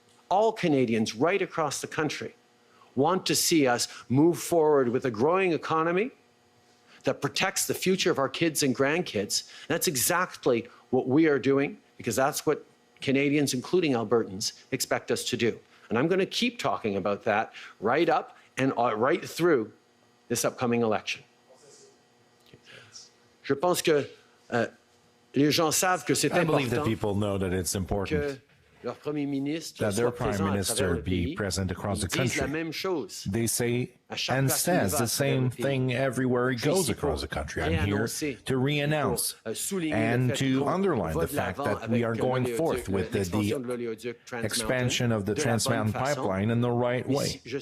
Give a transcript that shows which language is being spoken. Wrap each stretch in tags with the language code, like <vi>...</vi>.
<en>All Canadians right across the country want to see us move forward with a growing economy that protects the future of our kids and grandkids. And that's exactly what we are doing, because that's what Canadians, including Albertans, expect us to do. And I'm going to keep talking about that right up and right through this upcoming election.</en> <fr>Je pense que les gens savent que c'est important.</fr> <en>I believe that people know that it's important that their Prime Minister be present across the country. They say and says the same thing everywhere he goes across the country. I'm here to re-announce and to underline the fact that we are going forth with the expansion of the Trans Mountain Pipeline in the right way.</en>